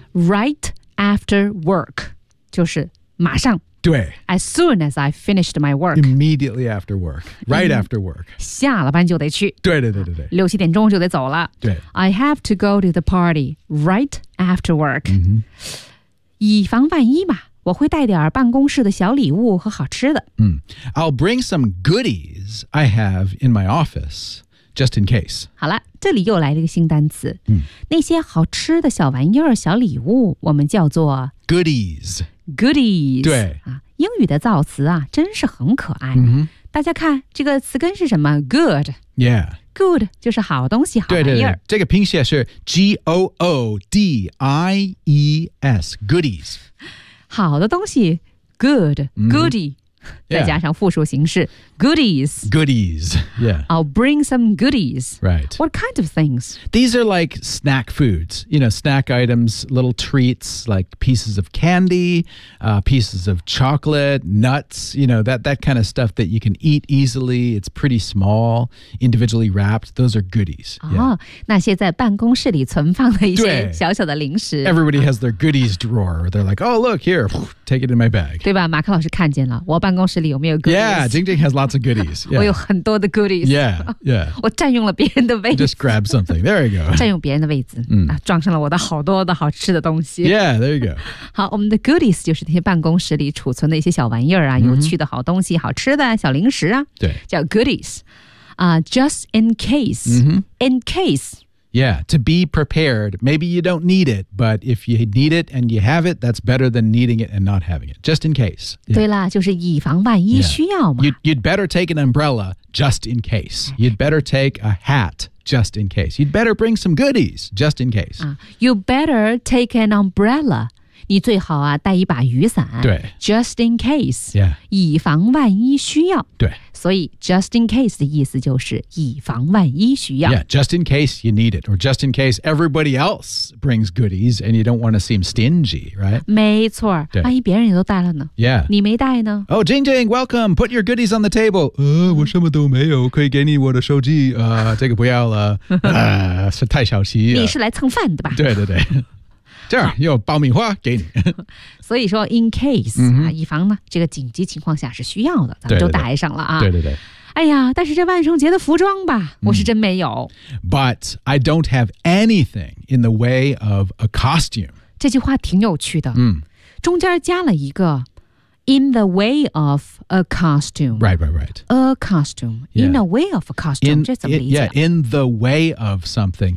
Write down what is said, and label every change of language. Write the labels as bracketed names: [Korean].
[English] Right after work. [Chinese] 就是马上。对 [English] As soon as I finished my work. Immediately after work. Right after work. [Chinese] 下了班就得去。对对对对对。六七点钟就得走了。对。 [English] I have to go to the party right after work.、 Mm-hmm. [Chinese] 以防万一吧我会带点办公室的小礼物和好吃的。 [English] I'll bring some goodies I have in my office, just in case. [Chinese] 好了这里又来了一个新单词。那些好吃的小玩意儿小礼物我们叫做 [English] Goodies. Goodies [Chinese] 对、英语的造词啊真是很可爱、 mm-hmm. 大家看这个词根是什么 Good [English] Yeah [Chinese] Good 就是好东西好玩意儿对对对这个拼写是 G-O-O-D-I-E-S Goodies 好的东西 Good、mm-hmm. Goodie、 [English] yeah. [Chinese] 再加上复数形式 Goodies [English] Goodies Yeah I'll bring some goodies Right What kind of things? These are like snack foods, you know, snack items, little treats, like pieces of candy,pieces of chocolate, nuts, you know, that kind of stuff that you can eat easily. It's pretty small, individually wrapped. Those are goodies. [Chinese] 那些在办公室里存放的一些小小的零食。 [English] Everybody has their goodies drawer. They're like, oh, look, here, take it in my bag. [Chinese] 对吧？马克老师看见了，我办公室里有没有 goodies? [English] Yeah, Jing Jing has lots of goodies. [Chinese] Yeah. 我有很多的 goodies. [English] Yeah, yeah. [Chinese] 我占用了别人的位置。 [English] Just grab something. There you go. [Chinese] 占用别人的位置、装上了我的好多的好吃的东西。 [English] Yeah, there you go. [Chinese] 好，我们的 goodies 就是那些办公室里储存的一些小玩意儿啊、有趣的好东西、好吃的小零食啊。对。 [English] 叫 goodies. Just in case.、 Mm-hmm. In case. Yeah, to be prepared. Maybe you don't need it, but if you need it and you have it, that's better than needing it and not having it, just in case.、Yeah. [Chinese] 对了，就是以防万一需要嘛。 [English] Yeah. You'd better take an umbrella just in case. You'd better take a hat just in case. You'd better bring some goodies just in case.、 You better take an umbrella. [Chinese] 你最好啊带一把雨伞。对。 [English] Just in case,、 yeah. [Chinese] 以防万一需要。对。所以 just in case 的意思就是以防万一需要。 [English] Yeah, just in case you need it, or just in case everybody else brings goodies and you don't want to seem stingy, right? [Chinese] 没错。万一别人也都带了呢。 [English] Yeah. [Chinese] 你没带呢。 [English] Oh, Jing Jing, welcome. Put your goodies on the table.、 [Chinese] 我什么都没有，可以给你我的手机。这个不要了。是太小气了。你是来蹭饭的吧。对对对。这样有爆米花给你。所以说 in case,、嗯啊、以防呢这个紧急情况下是需要的，咱们就带上了啊。对对 对, 对。哎呀，但是这万圣节的服装吧，我是真没有。嗯、 [English] But I don't have anything in the way of a costume. [Chinese] 这句话挺有趣的。嗯。中间加了一个 [English] in the way of a costume. Right, right, right. A costume.、Yeah. In the way of a costume. In, [Chinese] 这怎么理解 [English] it, Yeah, in the way of something.